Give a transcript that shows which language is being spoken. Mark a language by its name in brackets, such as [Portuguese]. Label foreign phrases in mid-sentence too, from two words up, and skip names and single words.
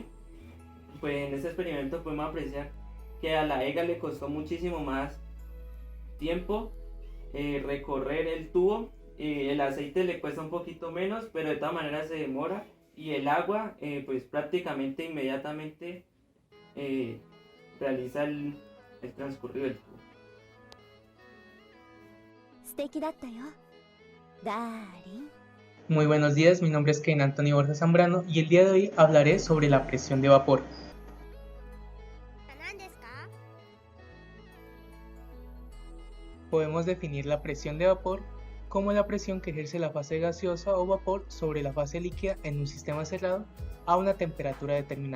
[Spanish] Pues en este experimento podemos apreciar que a la EGA le costó muchísimo más tiempo recorrer el tubo. El aceite le cuesta un poquito menos, pero de todas maneras se demora. Y el agua, pues prácticamente inmediatamente realiza el transcurrido del tubo. [Japanese] 素敵だったよ、ダーリン。 [Spanish] Muy buenos días, mi nombre es Ken Antonio Borja Zambrano y el día de hoy hablaré sobre la presión de vapor. Podemos definir la presión de vapor como la presión que ejerce la fase gaseosa o vapor sobre la fase líquida en un sistema cerrado a una temperatura determinada.